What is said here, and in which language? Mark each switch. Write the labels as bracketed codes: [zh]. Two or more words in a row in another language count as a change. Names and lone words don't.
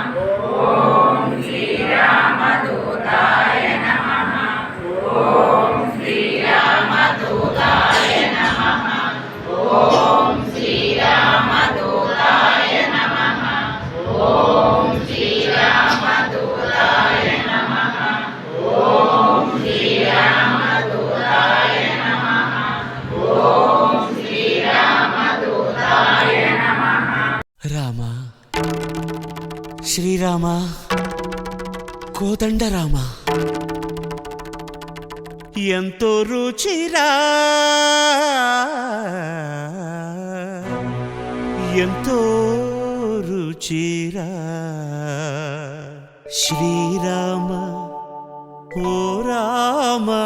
[sa] ओम श्री रामदूताय नमः ओम श्री रामदूताय नमः ओम श्री रामदूताय नमः ओम श्री रामदूताय नमः ओम श्री रामदूताय नमः ओम श्री रामदूताय नमः [te] రామ శ్రీరామ కోదండ రామ ఎంతో రుచిరా ఎంతో రుచిరా శ్రీరామ ఓ రామ